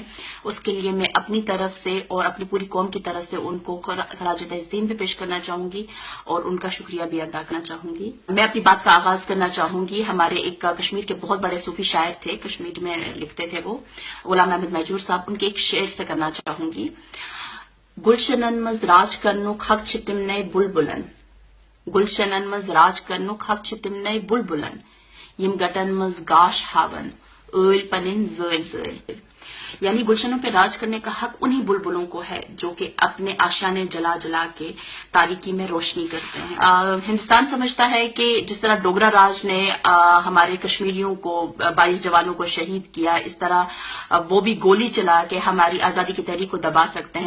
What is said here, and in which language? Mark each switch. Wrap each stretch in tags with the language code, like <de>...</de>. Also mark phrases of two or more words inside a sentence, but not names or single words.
<ur>اس کے لیے میں اپنی طرف سے اور اپنی پوری قوم کی طرف سے ان کو خراج تحسین بھی پیش کرنا چاہوں گی اور ان کا شکریہ بھی ادا کرنا چاہوں گی. میں اپنی بات کا آغاز کرنا چاہوں گی. ہمارے ایک کشمیر کے بہت بڑے صوفی شاعر تھے, کشمیر میں لکھتے تھے, وہ غلام احمد مہجور صاحب. ان کے ایک شعر سے کرنا چاہوں گی.</ur> <ks>گلشنن مز راج کرنک حق چھ تمنے بلبلن, گلشنن مز راج کرنک حق چھ تمنے بلبلن, یم گٹن مز گاش ہاون ٲل پنن زٲلۍ زٲلۍ.</ks> <ur>یعنی گلشنوں پہ راج کرنے کا حق انہی بلبلوں کو ہے جو کہ اپنے آشیانے جلا جلا کے تاریکی میں روشنی کرتے ہیں. ہندوستان سمجھتا ہے کہ جس طرح ڈوگرا راج نے ہمارے کشمیریوں کو 22 جوانوں کو شہید کیا، اس طرح وہ بھی گولی چلا کے ہماری آزادی کی تحریک کو دبا سکتے ہیں.</ur>